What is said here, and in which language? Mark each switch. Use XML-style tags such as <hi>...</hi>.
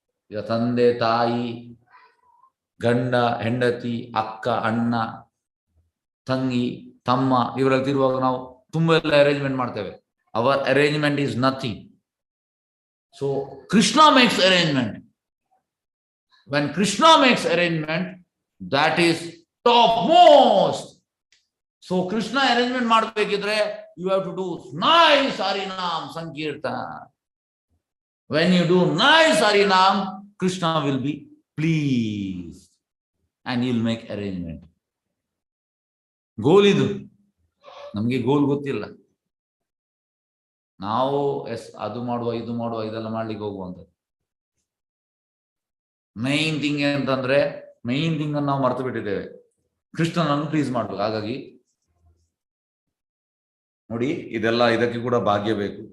<kn>ಈಗ ತಂದೆ ತಾಯಿ, ಗಂಡ ಹೆಂಡತಿ, ಅಕ್ಕ ಅಣ್ಣ ತಂಗಿ ತಮ್ಮ, ಇವರಲ್ಲಿ ತಿರುವಾಗ ನಾವು ತುಂಬಾ ಎಲ್ಲ ಅರೇಂಜ್ಮೆಂಟ್ ಮಾಡ್ತೇವೆ.</kn> <en>Our arrangement is nothing. So Krishna makes arrangement. When Krishna makes arrangement, that is top most. So Krishna arrangement</en> <kn>ಮಾಡಬೇಕಿದ್ರೆ</kn> <en>you have to do nice Harinam Sankirtan. When you do nice Harinam, Krishna will be pleased and he'll make arrangement.</en> <kn>ಗೋಲ್ ಇದು. ನಮ್ಗೆ ಗೋಲ್ ಗೊತ್ತಿಲ್ಲ, ನಾವು ಅದು ಮಾಡುವ ಇದು ಮಾಡುವ ಇದೆಲ್ಲ ಮಾಡ್ಲಿಕ್ಕೆ ಹೋಗುವಂತ.</kn> <en>main thing</en> <kn>ಅಂತಂದ್ರೆ, ಮೈನ್ ಥಿಂಗ್ ಅನ್ನು ನಾವು ಮರ್ತು ಬಿಟ್ಟಿದ್ದೇವೆ, ಕೃಷ್ಣನನ್ನು ಪ್ಲೀಸ್ ಮಾಡ್ಬೇಕು. ಹಾಗಾಗಿ ನೋಡಿ, ಇದೆಲ್ಲ ಇದಕ್ಕೆ ಕೂಡ ಭಾಗ್ಯ ಬೇಕು.</kn>